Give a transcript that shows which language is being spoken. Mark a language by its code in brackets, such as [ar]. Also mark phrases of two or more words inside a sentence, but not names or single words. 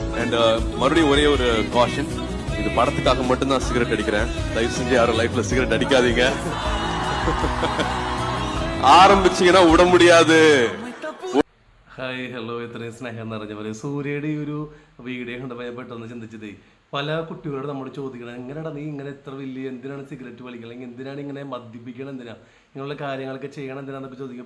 [en] and [ta] ஒரே ஒரு காஷன், இது படத்துக்காக மட்டும்தான் சிகரெட் அடிக்கிறேன். தயவு செஞ்சு யாரும் லைஃப்ல சிகரெட் அடிக்காதீங்க. [ml] ആരംഭിച്ചിങ്ങനെ വിട മുടിയാതെ. ഹായ് ഹലോ, ഇത്രയും സ്നേഹം നിറഞ്ഞവരെ. സൂര്യയുടെ ഈ ഒരു വീഡിയോ കണ്ടപ്പോൾ ഞാൻ പെട്ടെന്ന് ചിന്തിച്ചതേ, പല കുട്ടികളോട് നമ്മൾ ചോദിക്കണം, എങ്ങനെയാണ് നീ ഇങ്ങനെ എത്ര വലിയ, എന്തിനാണ് സിഗരറ്റ് വലിക്കണം, അല്ലെങ്കിൽ എന്തിനാണ് ഇങ്ങനെ മദ്യപിക്കണം, എന്തിനാണ് ഇങ്ങനെയുള്ള കാര്യങ്ങളൊക്കെ ചെയ്യണം, എന്തിനാന്നൊക്കെ ചോദിക്കും.